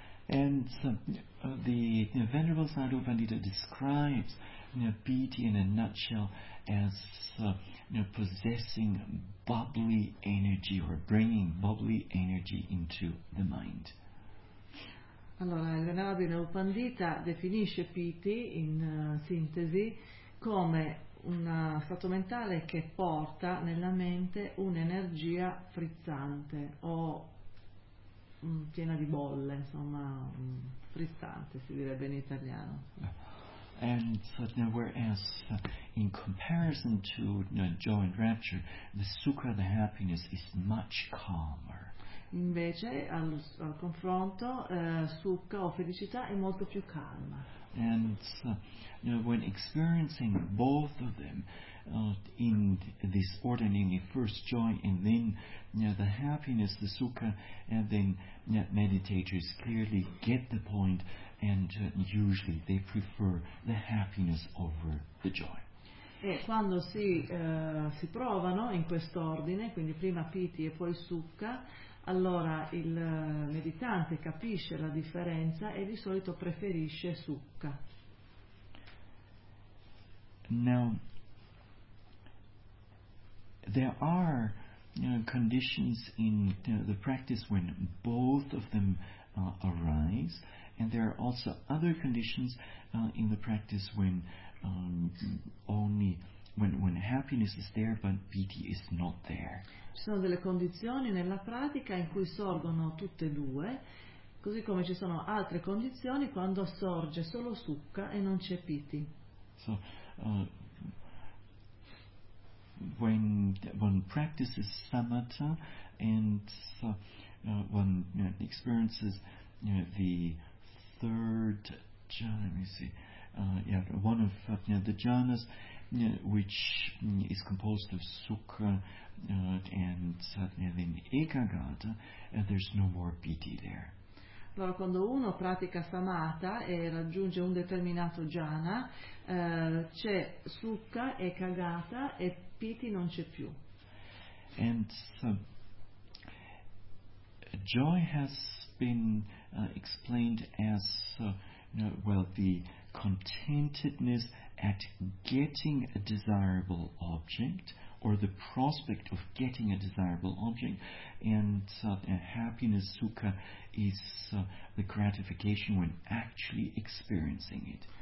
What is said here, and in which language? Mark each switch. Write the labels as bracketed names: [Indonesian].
[English] And the Venerable Sadhu Pandita describes piti in a nutshell as possessing bubbly energy, or bringing bubbly energy into the mind. [Italian] Allora, il Venerabile Upandita definisce piti, in sintesi, come un stato mentale che porta nella mente un'energia frizzante o piena di bolle, insomma, frizzante si direbbe in italiano. [English] And so, whereas in comparison to joy and rapture, the sukha, the happiness, is much calmer. [Italian] Invece, al confronto, sukha o felicità è molto più calma. [English] And when experiencing both of them in this order, namely first joy and then the happiness, the sukha, and then meditators clearly get the point, and usually they prefer the happiness over the joy. [Italian] E quando si provano in quest'ordine, quindi prima piti e poi sukha, allora il meditante capisce la differenza e di solito preferisce sukha. [English] Now, there are conditions in the practice when both of them arise, and there are also other conditions in the practice when only when happiness is there but piti is not there. [Italian] Ci sono delle condizioni nella pratica in cui sorgono tutte e due, così come ci sono altre condizioni quando sorge solo sukha e non c'è piti. [English] So when one practices samatha and one experiences the third jhana, let me see, one of the jhanas, which is composed of sukha and then ekagata, and there's no more piti there. [Italian] Allora, quando uno pratica samatha e raggiunge un determinato jhana, c'è sukha, ekagata e piti non c'è più. [English] And so, joy has been explained as the contentedness at getting a desirable object or the prospect of getting a desirable object, and happiness, sukha, is the gratification when actually experiencing it.